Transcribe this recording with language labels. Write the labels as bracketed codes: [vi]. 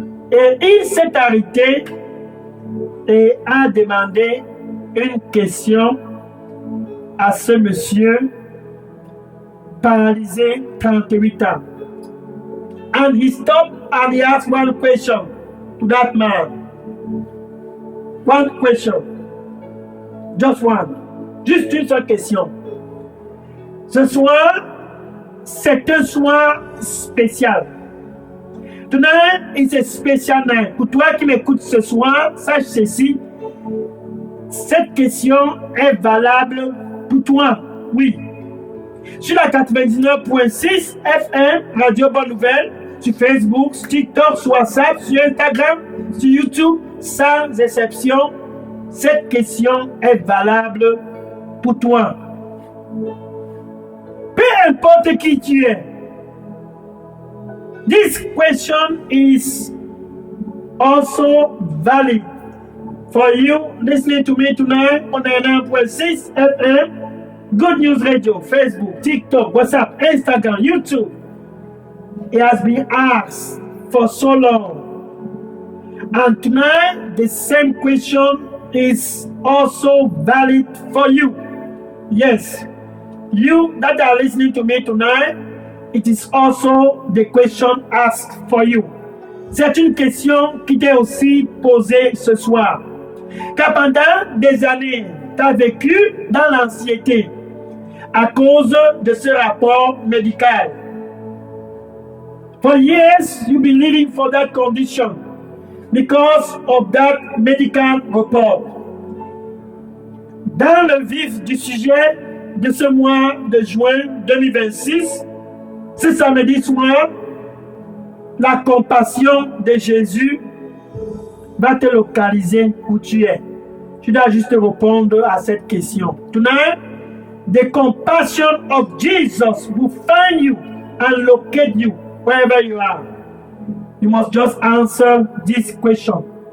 [fr] Et il s'est arrêté et a demandé une question à ce monsieur paralysé 38 ans. [en] And he stopped and he asked one question to that man. One question. Just one. [fr] Juste une seule question. Ce soir, c'est un soir spécial. [en] Tonight is a special night. [fr] Pour toi qui m'écoutes ce soir, sache ceci. Cette question est valable pour toi. Oui. Sur la 99.6 FM, Radio Bonne Nouvelle, sur Facebook, sur TikTok, sur WhatsApp, sur Instagram, sur YouTube, sans exception, cette question est valable pour toi. Peu importe qui tu es. [en] This question is also valid for you listening to me tonight on 99.6 FM, Good News Radio, Facebook, TikTok, WhatsApp, Instagram, YouTube. It has been asked for so long. And tonight, the same question is also valid for you. Yes, you that are listening to me tonight, it is also the question asked for you. [fr] C'est une question qui t'est aussi posée ce soir. Car pendant des années, tu as vécu dans l'anxiété à cause de ce rapport médical. [en] For years, you've been living for that condition because of that medical report. [fr] Dans le vif du sujet de ce mois de juin 2026, ce samedi soir, la compassion de Jésus va te localiser où tu es. Tu dois juste répondre à cette question. [en] Tonight, the compassion of Jesus will find you and locate you wherever you are. You must just answer this question.